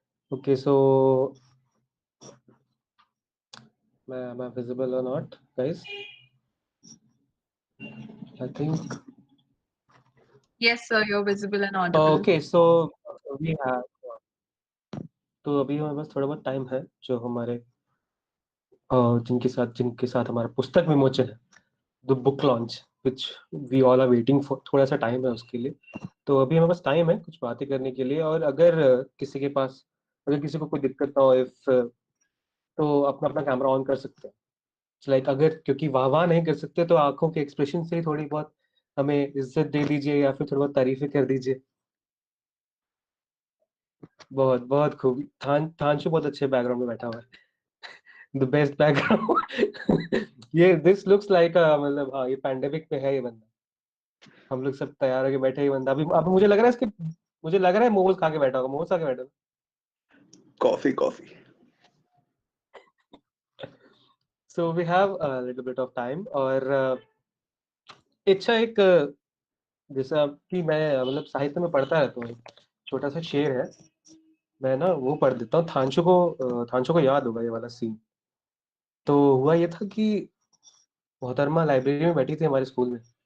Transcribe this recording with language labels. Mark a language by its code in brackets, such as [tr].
[en] Okay, so am I visible or not, guys? I think. Yes, sir, you're visible and audible. Okay, so we have. [hi] तो अभी हमारे पास थोड़ा बहुत time है, जो हमारे जिनके साथ हमारा पुस्तक विमोचन है, [en] The book launch, which we all are waiting for. [hi] थोड़ा सा टाइम है उसके लिए, तो अभी हमारे पास टाइम है कुछ बातें करने के लिए. और अगर किसी को कोई दिक्कत ना हो, इफ तो अपना अपना कैमरा ऑन कर सकते हैं. लाइक अगर क्योंकि वाह नहीं कर सकते, तो आंखों के एक्सप्रेशन से ही थोड़ी बहुत हमें इज्जत दे दीजिए, या फिर थोड़ी बहुत तारीफें कर दीजिए. बहुत बहुत खूब. थांशु बहुत अच्छे बैकग्राउंड में बैठा हुआ है. [en] The best background. [hi] ये [en] this looks like [hi] मतलब हाँ, ये पैंडेमिक में है ये बंदा. हम लोग सब तैयार होके बैठे, ये बंदा अभी मुझे लग रहा है मोमोज खा के बैठा होगा. मोमोज खा के बैठा होगा. Coffee. [en] So we have a little bit of time. [hi] और अच्छा, एक जैसा कि मैं मतलब साहित्य में पढ़ता रहता हूँ, छोटा सा शेर है, मैं ना वो पढ़ देता हूँ. थांशु को याद होगा ये वाला सीन. तो हुआ ये था कि मोहतरमा लाइब्रेरी में बैठी थी हमारे स्कूल में.